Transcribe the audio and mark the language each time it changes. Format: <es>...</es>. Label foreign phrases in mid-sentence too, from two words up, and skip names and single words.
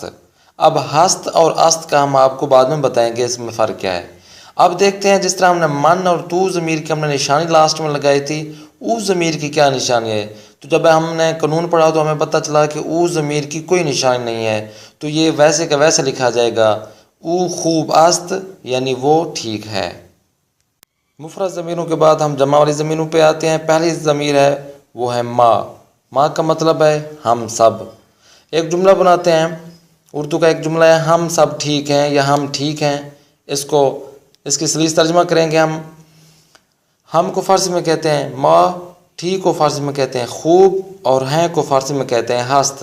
<ur>اب ہست اور است کا ہم آپ کو بعد میں بتائیں گے اس میں فرق کیا ہے۔ اب دیکھتے ہیں جس طرح ہم نے من اور تو ضمیر کی ہم نے نشانی لاسٹ میں لگائی تھی، او ضمیر کی کیا نشانی ہے۔ تو جب ہم نے قانون پڑھا تو ہمیں پتہ چلا کہ او ضمیر کی کوئی نشانی نہیں ہے، تو یہ ویسے کا ویسے لکھا جائے گا،</ur> <fa>او خوب است</fa> <ur>یعنی وہ ٹھیک ہے۔ مفرد ضمیروں کے بعد ہم جمع والی ضمیروں پہ آتے ہیں۔ پہلی ضمیر ہے وہ ہے ما۔ ما کا مطلب ہے ہم سب۔ ایک جملہ بناتے ہیں، اردو کا ایک جملہ ہے ہم سب ٹھیک ہیں یا ہم ٹھیک ہیں۔ اس کی سلیس ترجمہ کریں گے ہم کو فارسی میں کہتے ہیں ما، ٹھیک کو فارسی میں کہتے ہیں خوب، اور ہیں کو فارسی میں کہتے ہیں ہست۔</ur>